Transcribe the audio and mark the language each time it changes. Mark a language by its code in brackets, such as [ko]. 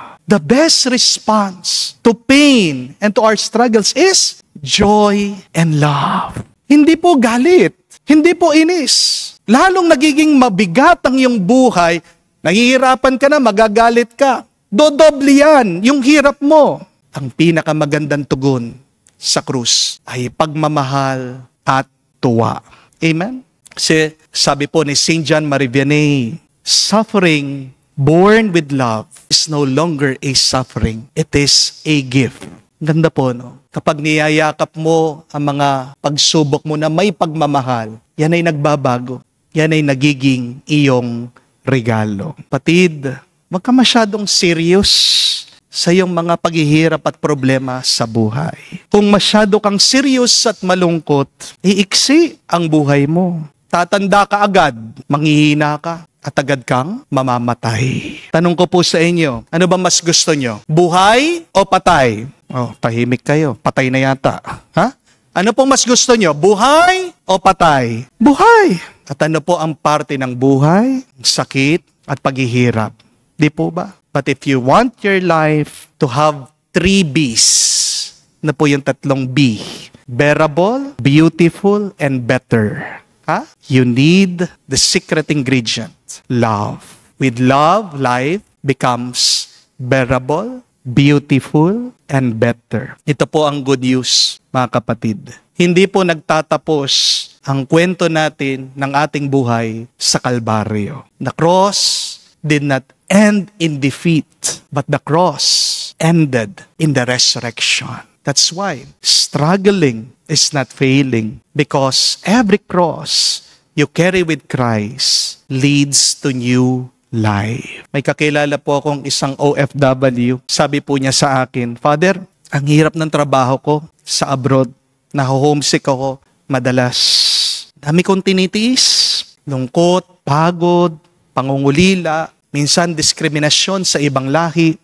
[en] The best response to pain and to our struggles is joy and love. [tl] Hindi po galit, hindi po inis. Lalong nagiging mabigat ang iyong buhay, nahihirapan ka na, magagalit ka. Dodoble yan, yung hirap mo. Ang pinakamagandang tugon sa krus ay pagmamahal at tuwa. Amen? Kasi sabi po ni St. [en] John Marie Vianney, suffering born with love is no longer a suffering. It is a gift. [tl] Ganda po, no? Kapag niyayakap mo ang mga pagsubok mo na may pagmamahal, yan ay nagbabago. Yan ay nagiging iyong regalo. Patid, wag ka masyadong serious sa iyong mga paghihirap at problema sa buhay. Kung masyado kang serious at malungkot, iiksi ang buhay mo. tatanda ka agad, manghihina ka, at agad kang mamamatay. Tanong ko po sa inyo, ano ba mas gusto nyo? Buhay o patay? Oh, tahimik kayo. Patay na yata. Ha? Ano pong mas gusto nyo? Buhay o patay? Buhay! At ano po ang parte ng buhay? Sakit at paghihirap. Di po ba? [en] But if you want your life to have 3 B's, [tl] na po yung [en] 3 B, bearable, beautiful, and better. Ha? You need the secret ingredient, love. With love, life becomes bearable, beautiful, and better. [tl] Ito po ang good news, mga kapatid. Hindi po nagtatapos ang kwento natin ng ating buhay sa Kalbaryo. [en] The cross did not end in defeat, but the cross ended in the resurrection. That's why struggling is not failing, because every cross you carry with Christ leads to new life. [tl] May kakilala po akong isang OFW. Sabi po niya sa akin, Father, ang hirap ng trabaho ko sa abroad. Naho-homesick ako madalas. Dami kong tinitiis. Lungkot, pagod, pangungulila, minsan diskriminasyon sa ibang lahi.